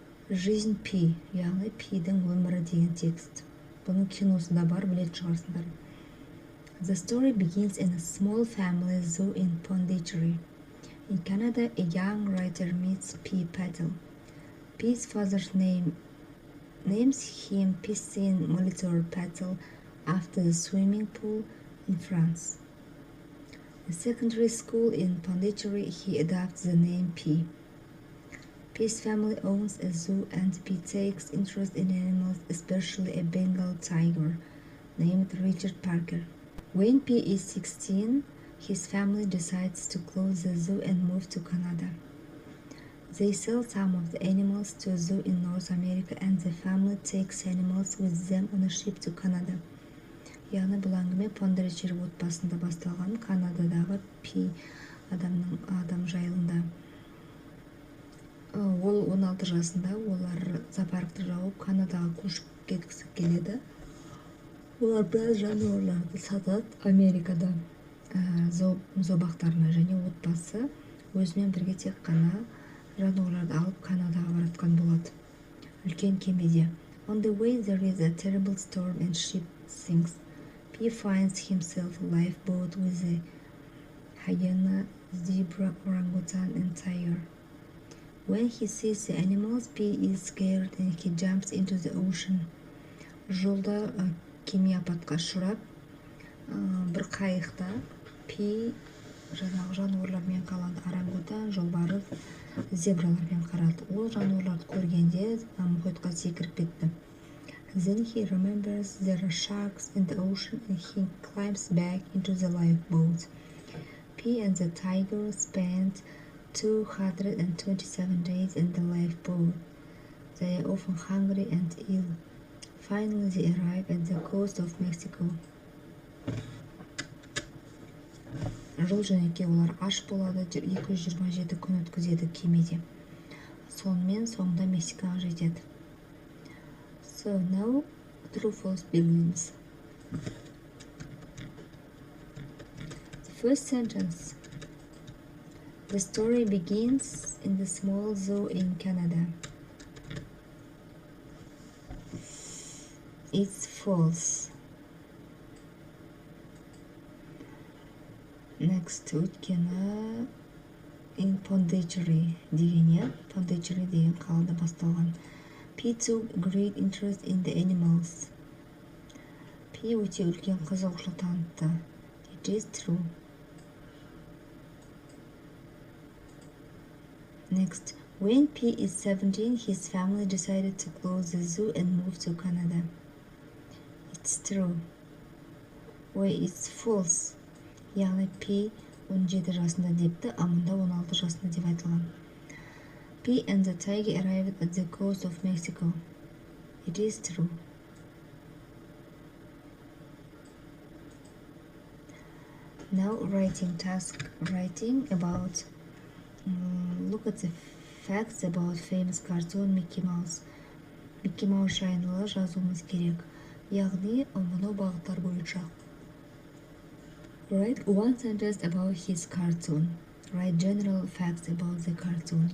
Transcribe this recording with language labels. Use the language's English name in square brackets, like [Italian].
[Kazakh] Жизнь P, яғни P-дің өмірі деген текст. Бұның киносында бар, білетін шығарсыңдар. [English] The story begins in a small family zoo in Pondicherry. In Canada, a young writer meets P. Patel. P's father's names him Piscine Molitor Patel after the swimming pool in France. In secondary school in Pondicherry, he adopts the name P. P's family owns a zoo and P takes interest in animals, especially a Bengal tiger named Richard Parker. When P is 16, his family decides to close the zoo and move to Canada. They sell some of the animals to a zoo in North America and the family takes animals with them on a ship to Canada. [Kazakh] Яғни бұл әңгіме Понdicherry отбасында басталған, Канададағы P адам жайылында. Ол 16 жасында олар зоопаркты жауып Канадаға көшіп кеткісі келеді. Олар біраз жануарларды сатады Америкада зообақтарына, және отбасы өзімен бірге тек қана жануарларды алып Канадаға баратқан болады. Үлкен кемеде. [English] On the way there is a terrible storm and ship sinks. P finds himself a lifeboat with a hyena, zebra, orangutan and tiger. When he sees the animals, P is scared and he jumps into the ocean. [Kazakh] Жолда кеме апатқа ұшырап, бір қайықта P жаңағы жануарлармен қалады. Орангутан, жолбарыс, зебралармен қарады. Ол жануарларды көргенде мұхитқа секіріп кетті. [English] Then he remembers there are sharks in the ocean and he climbs back into the lifeboat. P and the tiger spent 227 days in the lifeboat. They are often hungry and ill. Finally, they arrive at the coast of Mexico. [Kazakh] Жол-жөнекей олар аш болады, 227 күн өткізеді кемеде. Сонымен соңында Мексикаға жетеді. [English] So now, true-false begins. The first sentence. The story begins in the small zoo in Canada. It's false. [Kazakh] Next, өйткені [English] in Pondicherry [Kazakh] деген, Pondicherry деген қалада басталған. [English] P took great interest in the animals. [Kazakh] P өте үлкен қызығушылық танытты. [English] It is true. Next, when P is 17, his family decided to close the zoo and move to Canada. It's true. Wait, it's false. [Kazakh] Яғни P 17 жасында депті, мұнда 16 жасында деп айтылған. [English] P and the tiger arrived at the coast of Mexico. It is true. Now writing task. Writing about look at the facts about famous cartoon Mickey Mouse. [Kazakh] Mickey Mouse жайында жазуымыз керек. Яғни мынау бағыттар бойынша. [English] Write one sentence about his cartoon. Write general facts about the cartoon.